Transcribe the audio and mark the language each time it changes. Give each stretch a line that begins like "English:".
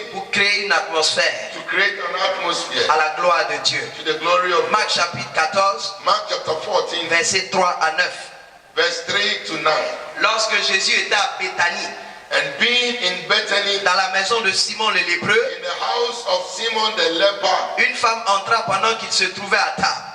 French: pour créer une atmosphère
English: to create an atmosphere
French: à la gloire de Dieu.
English: to the glory of God.
French: Marc chapitre 14,
English: Mark chapter 14,
French: versets 3 à 9.
English: verse 3 to 9.
French: Lorsque Jésus était à Béthanie,
English: And being in Bethany,
French: dans la maison de Simon le lépreux,
English: in the house of Simon the leper,
French: une femme entra pendant qu'il se trouvait à table.